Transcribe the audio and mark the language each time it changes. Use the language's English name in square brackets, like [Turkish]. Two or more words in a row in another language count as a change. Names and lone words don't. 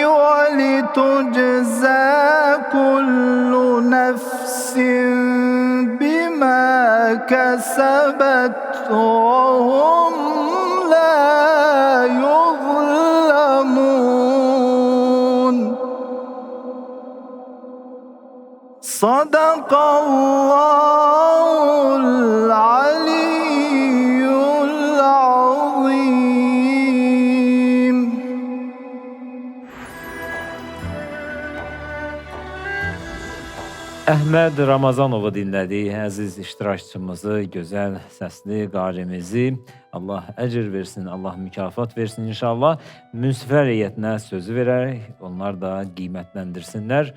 [Arabic] ولتجزى كل نفس بما كسبت وهم لا يظلمون صدق الله العلي العظيم. [Azerbaijani] Əhməd Ramazanovu dinlədik, əziz iştirakçımızı, gözəl səsli qarimizi. Allah əcr versin, Allah mükafat versin inşallah. Münsiflər heyətinə sözü verərək, onlar da qiymətləndirsinlər.